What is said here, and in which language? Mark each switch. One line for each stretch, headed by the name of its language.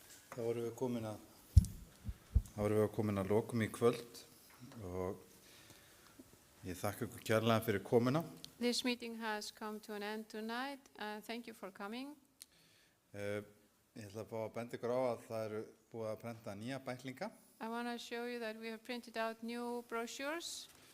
Icelandic: Þá vorum við komin að lokum í kvöld og ég þakka ykkur kærlega fyrir komuna.
English: This meeting has come to an end tonight. Thank you for coming.
Icelandic: Ég ætla að fá að benda ykkur á að það eru búið að prenta nýja bæklinga
English: I want to show you that we have printed out new brochures.